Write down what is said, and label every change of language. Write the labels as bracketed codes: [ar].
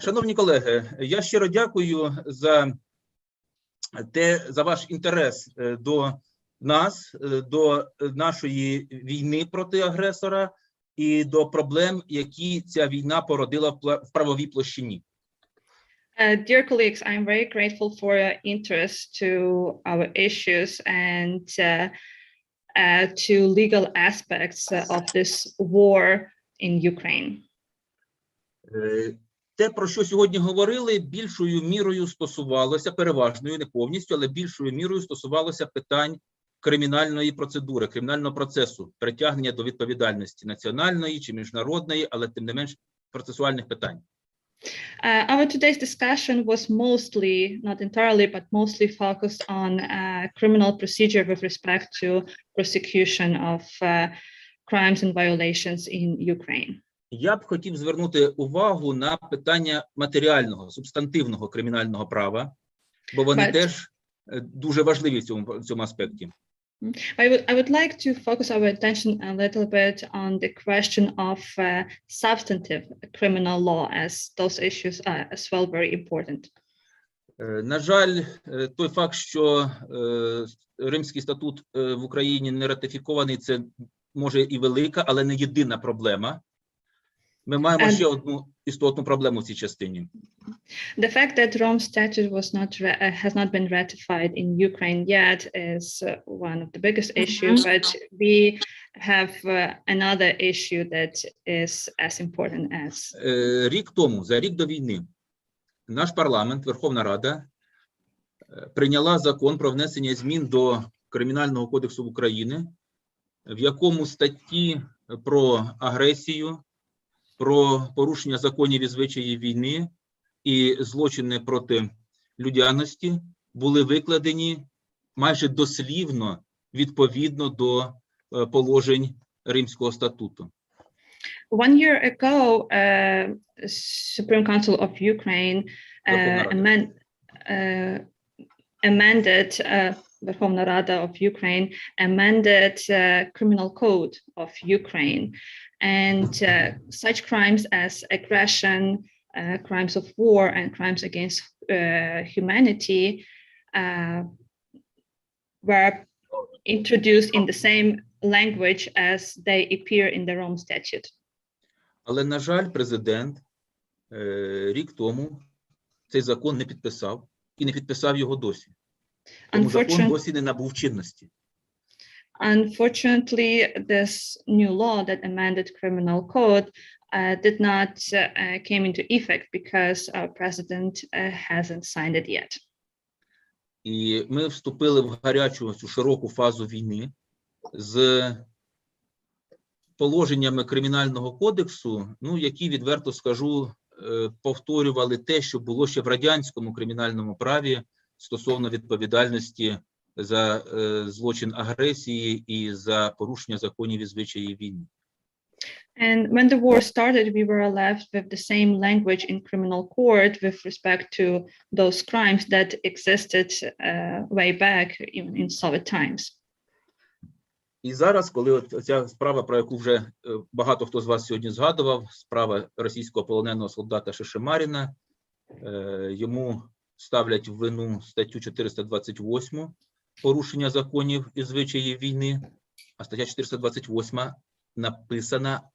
[uk] Шановні колеги, я щиро дякую за ваш інтерес до нас, до нашої війни проти агресора і до проблем, які ця війна породила в правовій площині. [en] Dear colleagues, I'm very grateful for your interest to our issues and to legal aspects of this war in Ukraine. [uk] Те, про що сьогодні говорили, більшою мірою стосувалося, переважною, не повністю, але більшою мірою стосувалося питань кримінальної процедури, кримінального процесу, притягнення до відповідальності національної чи міжнародної, але тим не менш процесуальних питань. [en] Our today's discussion was mostly, not entirely, but mostly focused on criminal procedure with respect to prosecution of crimes and violations in Ukraine. [uk] Я б хотів звернути увагу на питання матеріального, субстантивного кримінального права, бо вони теж дуже важливі в цьому аспекті. [en] I would like to focus our attention a little bit on the question of substantive criminal law, as those issues are as well very important. [uk] На жаль, той факт, що Римський статут в Україні не ратифікований, це може і велика, але не єдина проблема. Ми маємо ще одну істотну проблему в цій частині. [en] The fact that Rome Statute has not been ratified in Ukraine yet is one of the biggest issues, but we have another issue that is as important as. [uk] Рік тому, за рік до війни, наш парламент, Верховна Рада, прийняла закон про внесення змін до Кримінального кодексу України, в якому статті про агресію, про порушення законів і звичаїв війни і злочини проти людяності були викладені майже дослівно відповідно до положень Римського статуту. [en] 1 year ago, Supreme Council of Ukraine amended Verkhovna Rada of Ukraine amended Criminal Code of Ukraine, and such crimes as aggression, crimes of war, and crimes against humanity were introduced in the same language as they appear in the Rome Statute. [uk] Але, на жаль, президент рік тому цей закон не підписав і не підписав його досі. Тому закон досі не набув чинності. [en] Unfortunately, this new law that amended criminal code did not came into effect because our president hasn't signed it yet. [uk] І ми вступили в гарячу, цю широку фазу війни з положеннями Кримінального кодексу, ну, які, відверто скажу, повторювали те, що було ще в радянському кримінальному праві стосовно відповідальності за злочин агресії і за порушення законів і звичаїв війни. [en] And when the war started, we were left with the same language in criminal court with respect to those crimes that existed way back in Soviet times. [uk] І зараз, коли ця справа, про яку вже багато хто з вас сьогодні згадував, справа російського полоненого солдата Шишимаріна, йому ставлять в вину статтю 428 порушення законів і звичаїв війни, а стаття 428 написана